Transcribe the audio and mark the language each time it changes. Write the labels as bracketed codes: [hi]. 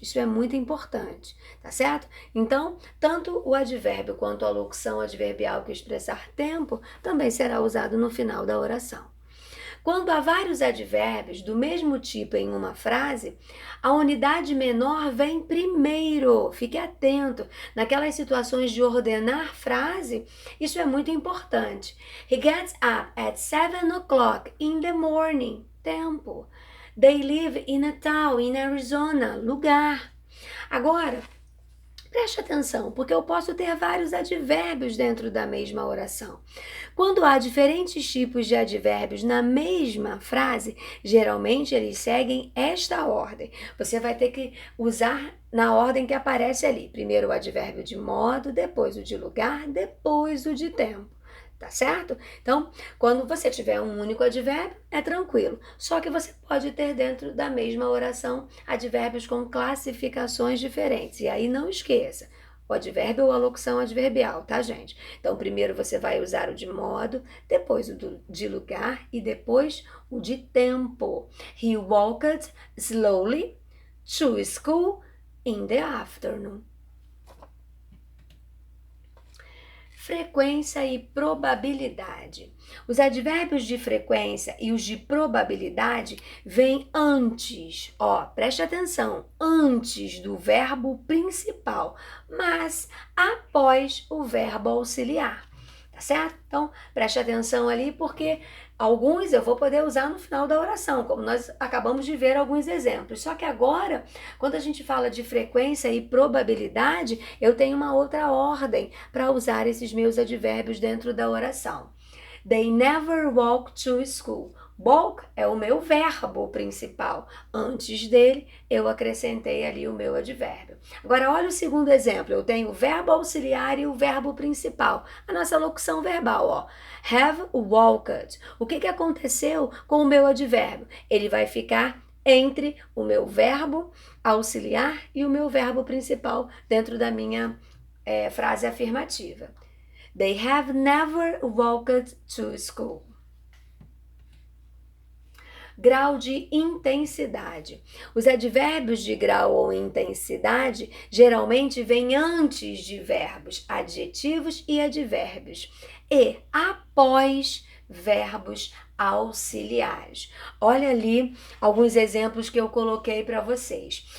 [pt] Isso é muito importante, tá certo? Então, tanto o advérbio quanto a locução adverbial que expressar tempo também será usado no final da oração. Quando há vários advérbios do mesmo tipo em uma frase, a unidade menor vem primeiro. Fique atento. Naquelas situações de ordenar frase, isso é muito importante. [en] He gets up at 7 o'clock in the morning. Tempo. They live in a town in Arizona. [pt] Lugar. Agora, preste atenção, porque eu posso ter vários advérbios dentro da mesma oração. Quando há diferentes tipos de advérbios na mesma frase, geralmente eles seguem esta ordem. Você vai ter que usar na ordem que aparece ali. Primeiro o advérbio de modo, depois o de lugar, depois o de tempo. Tá certo? Então, quando você tiver um único advérbio, é tranquilo. Só que você pode ter dentro da mesma oração advérbios com classificações diferentes. E aí não esqueça, o advérbio ou a locução adverbial, tá, gente? Então, primeiro você vai usar o de modo, depois o de lugar e depois o de tempo. [en] He walked slowly to school in the afternoon. [pt] Frequência e probabilidade. Os advérbios de frequência e os de probabilidade vêm antes, ó, preste atenção, antes do verbo principal, mas após o verbo auxiliar, tá certo? Então, preste atenção ali porque alguns eu vou poder usar no final da oração, como nós acabamos de ver alguns exemplos. Só que agora, quando a gente fala de frequência e probabilidade, eu tenho uma outra ordem para usar esses meus advérbios dentro da oração. [en] They never walk to school. [pt] Walk é o meu verbo principal. Antes dele, eu acrescentei ali o meu advérbio. Agora, olha o segundo exemplo. Eu tenho o verbo auxiliar e o verbo principal. A nossa locução verbal, ó. [en] Have walked. [pt] O que aconteceu com o meu advérbio? Ele vai ficar entre o meu verbo auxiliar e o meu verbo principal dentro da minha frase afirmativa. [en] They have never walked to school. [pt] Grau de intensidade. Os advérbios de grau ou intensidade geralmente vêm antes de verbos, adjetivos e advérbios e após verbos auxiliares. Olha ali alguns exemplos que eu coloquei para vocês.